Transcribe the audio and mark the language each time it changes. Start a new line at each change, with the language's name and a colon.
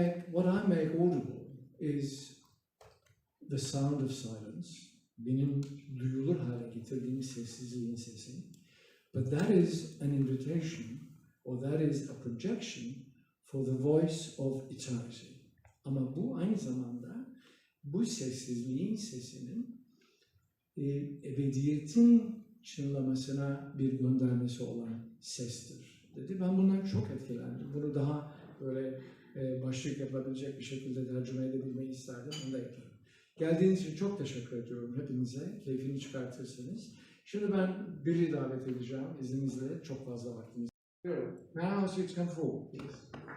English: What I make audible is the sound of silence.
Turkish: Benim duyulur hale getirdiğim sessizliğin sesi.
English: But that is an invitation, or that is a projection for the voice of eternity.
Turkish: Ama bu aynı zamanda bu sessizliğin sesinin ebediyetin çınlamasına bir göndermesi olan sestir dedi. Ben bundan çok etkilendim. Bunu daha böyle başlık yapabilecek bir şekilde tercüme edebilmeyi isterdim. Onu da yaparım. Geldiğiniz için çok teşekkür ediyorum hepinize. Keyfini çıkartırsınız. Şimdi ben Bill'i davet edeceğim. İzninizle çok fazla vaktimiz var.
English: May I ask you to come forward, please?